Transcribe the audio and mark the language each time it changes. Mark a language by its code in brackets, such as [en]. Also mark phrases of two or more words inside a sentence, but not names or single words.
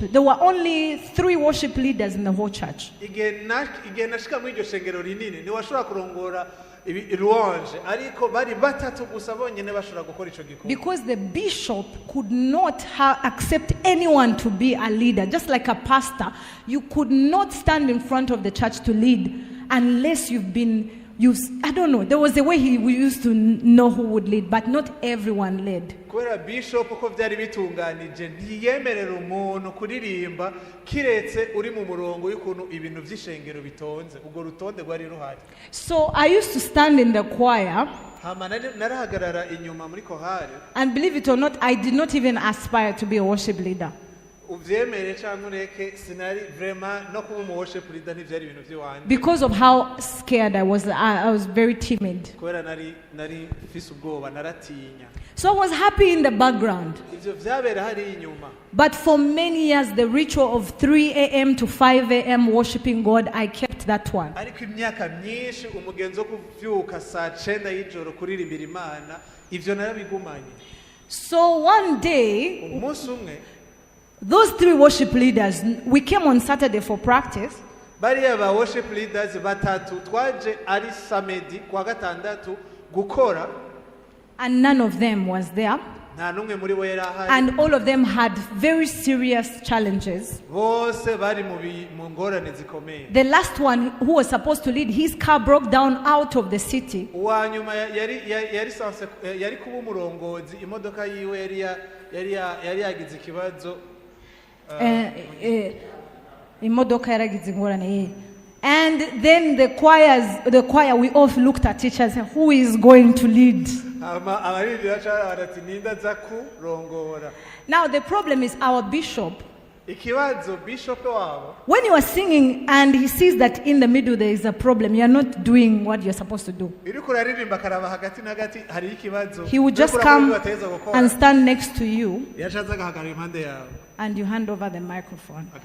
[en] There were only 3 worship leaders in the whole church. Because the bishop could not accept anyone to be a leader. Just like a pastor, you could not stand in front of the church to lead unless you've been I don't know, there was a way we used to know who would lead, but not everyone led. [rn] kubera bishop uko byari bitunganije ntiyemerera umuntu kuririmba kiretse uri mu murongo y'ukuntu ibintu by'ishengero bitonze ubwo rutonde rwari ruhari. [en] So I used to stand in the choir, [rn] narahagarara inyuma muri kohari, [en] and believe it or not, I did not even aspire to be a worship leader. [rn] uvyemere cyangwa ureke sinari vraiment no kuba mu [en] worship leader [rn] ntivyari ibintu by'wanjye [en] because of how scared I was. I was very timid. [rn] kubera nari mfise ubwoba naratinya. [en] So I was happy in the background. [rn] ivyo vyabera hari inyuma. [en] But for many years, the ritual of 3 a.m. to 5 a.m. worshiping God, I kept that one. [rn] ariko imyaka myinshi umugenzo kuvyuka saa 9 y'ijoro kuririmbira Imana ivyo narabigumanye. [en] So one day, [rn] umunsi umwe [en] those 3 worship leaders, we came on Saturday for practice. [rn] bariya ba [en] worship leaders [rn] batatu twaje ari samedi kwa gatandatu gukora, [en] And none of them was there. [rn] nta numwe muri bo yari ahari. [en] And all of them had very serious challenges. [rn] bose bari mu ngorane zikomeye. [en] The last one who was supposed to lead, his car broke down out of the city. [rn] uwa nyuma yari kuba umurongozi, imodoka yiwe yari yagize ikibazo. Imodoka yaragize ingorane. [en] And then the choir, we all looked at each other and said, who is going to lead? Now the problem is our bishop. When you are singing and he sees that in the middle there is a problem, you are not doing what you're supposed to do, he would just come and stand next to you and you hand over the microphone.